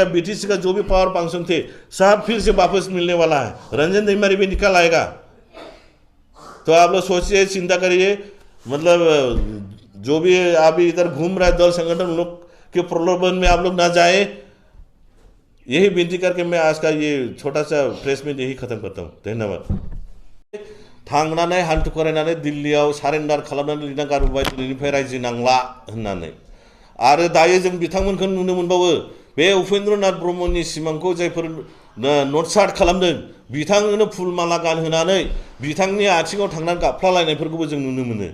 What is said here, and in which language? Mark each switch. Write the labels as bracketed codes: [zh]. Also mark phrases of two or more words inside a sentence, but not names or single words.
[hi] BTC का जो भी पावर फंक्शन थे सब फिर से वापस मिलने वाला है, रंजन दीमरी भी निकल आएगा। तो आप लोग सोचिए, चिंता करिए, मतलब जो भी अभी इधर घूम रहा है दल संगठन, उन लोग के प्रलोभन में आप लोग ना जाए, यही विनती करके मैं आज का ये छोटा सा [en] press meet [hi] यही खत्म करता हूँ। धन्यवाद। [brx] थांनानै हान्थु खरायनानै दिल्लीयाव सारेन्डार खालामनानै लिरना गारबोबाय दिल्लीनिफ्राय रायजो नांला होननानै। आरो दायो जों बिथांमोनखौ नुनो मोनबावो, बे उपेन्द्रनाथ ब्रह्मनि सिमांखौ जायफोर नटसार्ट खालामदों बिथांनो फुल माला गानहोनानै बिथांनि आथिङाव थांनानै गाबफ्लालायनायफोरखौबो जों नुनो मोनो।